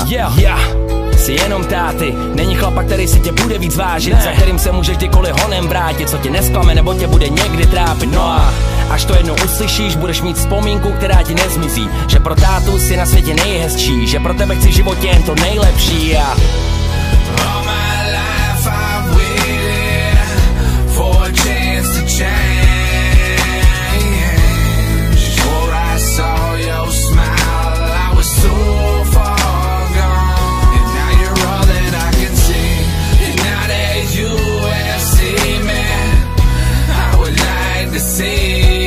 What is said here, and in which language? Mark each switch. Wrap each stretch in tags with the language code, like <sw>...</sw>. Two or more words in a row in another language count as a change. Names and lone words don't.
<cs>Jsi jenom táty, není chlapa, který si tě bude víc vážit, za kterým se můžeš kdykoliv honem vrátit, co tě nesklame nebo tě bude někdy trápit. No a až to jednou uslyšíš, budeš mít vzpomínku, která ti nezmizí. Že pro tátu si na světě nejhezčí, že pro tebe chci v životě jen to nejlepší. A</cs> <en>all my life I've waited for a chance to change. Before I saw your smile, I was so far gone. And now you're all that I can see. And now that you have seen me, I would like to see.</en>